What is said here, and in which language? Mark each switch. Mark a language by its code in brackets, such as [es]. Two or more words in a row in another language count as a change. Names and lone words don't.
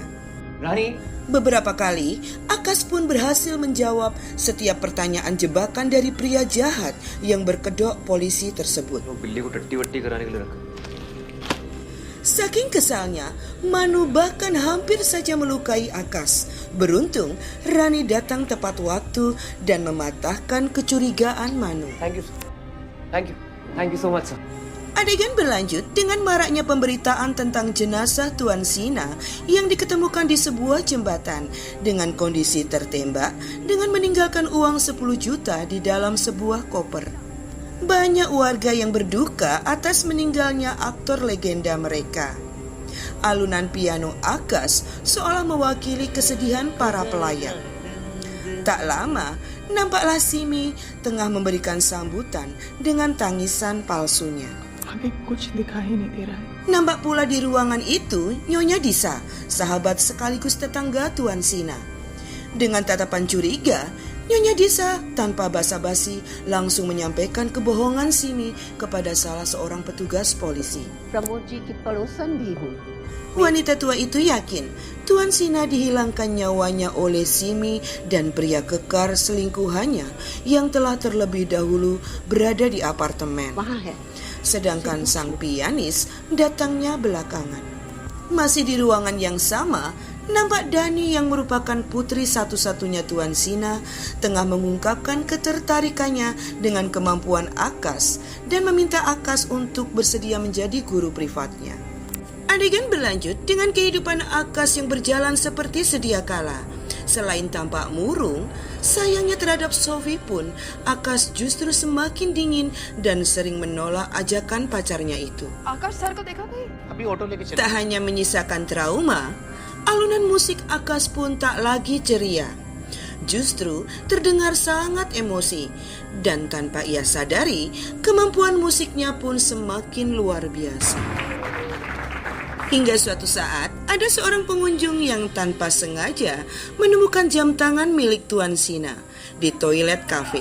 [id] Beberapa kali, Akas pun berhasil menjawab setiap pertanyaan jebakan dari pria jahat yang berkedok polisi tersebut. Saking kesalnya, Manu bahkan hampir saja melukai Akas. Beruntung, Rani datang tepat waktu dan mematahkan kecurigaan Manu. [en] Thank you, sir. Thank you. Thank you so much, sir. [id] Adegan berlanjut dengan maraknya pemberitaan tentang jenazah Tuan Sina yang diketemukan di sebuah jembatan dengan kondisi tertembak dengan meninggalkan uang 10 juta di dalam sebuah koper. Banyak warga yang berduka atas meninggalnya aktor legenda mereka. Alunan piano Akas seolah mewakili kesedihan para pelayat. Tak lama, nampaklah Simi tengah memberikan sambutan dengan tangisan palsunya. [hi] आगे कुछ दिखाई नहीं दे रहा है। [id] Nampak pula di ruangan itu Nyonya Disa, sahabat sekaligus tetangga Tuan Sina. Dengan tatapan curiga, Nyonya Disa tanpa basa-basi langsung menyampaikan kebohongan Simi kepada salah seorang petugas polisi. [hi] प्रमोद जी की पड़ोसन भी हूँ। [id] Wanita tua itu yakin Tuan Sina dihilangkan nyawanya oleh Simi dan pria kekar selingkuhannya yang telah terlebih dahulu berada di apartemen. [hi] वहाँ है। [id] Sedangkan sang pianis datangnya belakangan. Masih di ruangan yang sama, nampak Dani yang merupakan putri satu-satunya Tuan Sina tengah mengungkapkan ketertarikannya dengan kemampuan Akas dan meminta Akas untuk bersedia menjadi guru privatnya. Adegan berlanjut dengan kehidupan Akas yang berjalan seperti sedia kala. Selain tampak murung, sayangnya terhadap Sophie pun Akas justru semakin dingin dan sering menolak ajakan pacarnya itu. [hi] आकाश सर को देखा भाई? अभी ऑटो लेके चले। [id] Tak hanya menyisakan trauma, alunan musik Akas pun tak lagi ceria. Justru terdengar sangat emosi dan tanpa ia sadari, kemampuan musiknya pun semakin luar biasa. Hingga suatu saat, ada seorang pengunjung yang tanpa sengaja menemukan jam tangan milik Tuan Sina di toilet kafe.